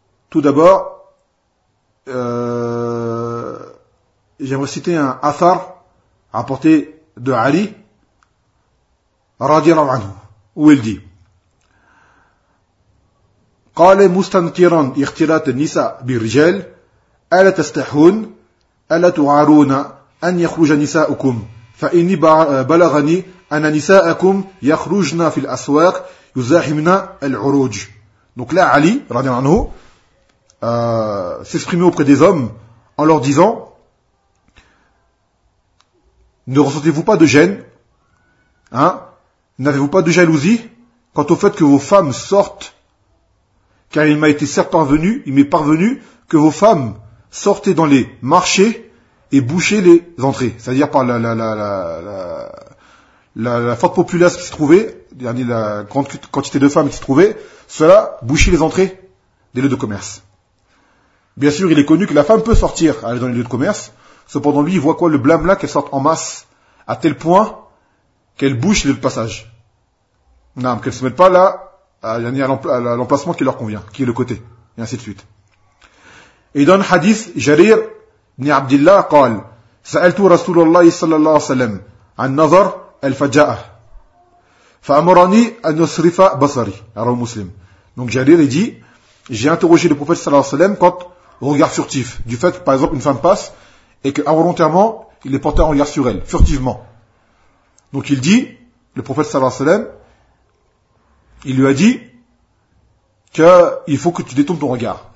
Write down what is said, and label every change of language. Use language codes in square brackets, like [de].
[fr] Tout d'abord, j'aimerais citer un athar rapporté de Ali radiallahu anhu, où il dit: [ar] قال مستنكرا اختلاط النساء بالرجال الا تستحون الا تعارون ان يخرج نساؤكم فاني بلغني ان نساءكم يخرجن في الاسواق يزاحمن العروج. [fr] Donc là Ali radiallahu anhu s'exprimer auprès des hommes en leur disant: ne ressentez-vous pas de gêne, hein, n'avez-vous pas de jalousie quant au fait que vos femmes sortent, car il m'est parvenu que vos femmes sortaient dans les marchés et bouchaient les entrées, c'est-à-dire par la forte populace qui se trouvait, c'est-à-dire la grande quantité de femmes qui se trouvait, cela bouchait les entrées des lieux de commerce. Bien sûr, il est connu que la femme peut sortir, aller dans les lieux de commerce. Cependant, lui, il voit quoi, le blâme là, qu'elle sorte en masse, à tel point qu'elle bouche le passage. Non, qu'elle se mette pas là, à l'emplacement qui leur convient, qui est le côté. Et ainsi de suite. Et dans le hadith, Jarir ibn Abdillah [ar] قال: سألت رسول الله صلى الله عليه وسلم عن نظر الفجاء فأمرني أن أصرف بصري. [fr] Alors, Muslim. Donc, Jarir, il dit: j'ai interrogé le prophète sallallahu alayhi wa sallam quand au regard furtif, du fait que par exemple une femme passe et que involontairement il est porté un regard sur elle, furtivement. Donc il dit, le prophète sallallahu alayhi wa sallam, il lui a dit que il faut que tu détournes ton regard.